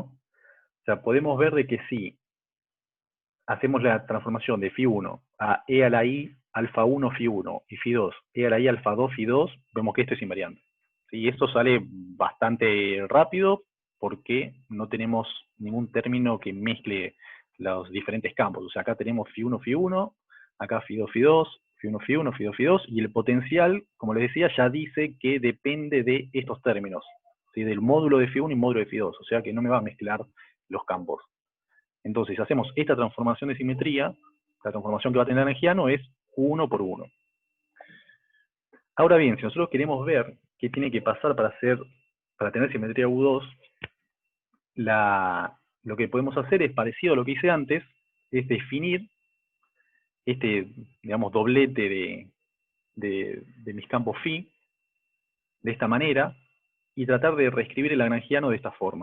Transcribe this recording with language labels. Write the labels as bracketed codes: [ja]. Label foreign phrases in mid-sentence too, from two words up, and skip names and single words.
[es] O sea, podemos ver de que si hacemos la transformación de Φ1 a E a la I alfa 1 Φ1 y Φ2 E a la I alfa 2 Φ2, vemos que esto es invariante. Y esto sale bastante rápido porque no tenemos ningún término que mezcle los diferentes campos. O sea, acá tenemos Φ1 Φ1, acá Φ2 Φ2, Φ1 Φ1, Φ2 Φ2, y el potencial, como les decía, ya dice que depende de estos términos, ¿sí? Del módulo de Φ1 y módulo de Φ2, o sea que no me va a mezclar los campos. Entonces, si hacemos esta transformación de simetría, la transformación que va a tener Lagrangiano es 1 por 1. Ahora bien, si nosotros queremos ver qué tiene que pasar para tener simetría U2, lo que podemos hacer es parecido a lo que hice antes, es definir este, digamos, doblete de mis campos phi, de esta manera, y tratar de reescribir el lagrangiano de esta forma.